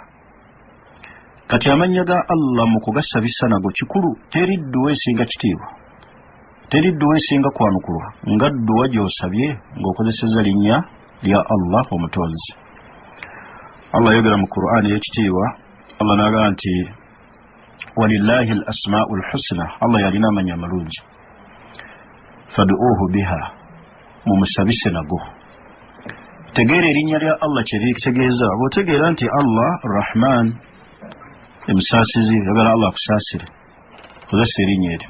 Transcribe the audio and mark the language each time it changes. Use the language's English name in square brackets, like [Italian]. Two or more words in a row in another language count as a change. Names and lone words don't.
[Ganda] Kati amannya ga Allah mu kugasabisa nago kikulu. Teri dduwa esinga kitiibwa, teri dduwa esinga kwanukulwa nga dduwa gy'osabye ng'okozeseza linnya lya Allah omutonzi. Allah yogera mu Qur'an y'ekitiibwa, Allah n'agamba nti [Arabic] ولله الأسماء الحسنى, [Ganda] Allah yalina amannya amalungi, [Arabic] فادعوه بها, [Ganda] mumusabise nago. Tegeera erinnya lya Allah kye litegeeza. Bw'otegeera nti Allah Rahman, emusaasizi, yagala Allah akusaasire, kozesa erinnya eryo.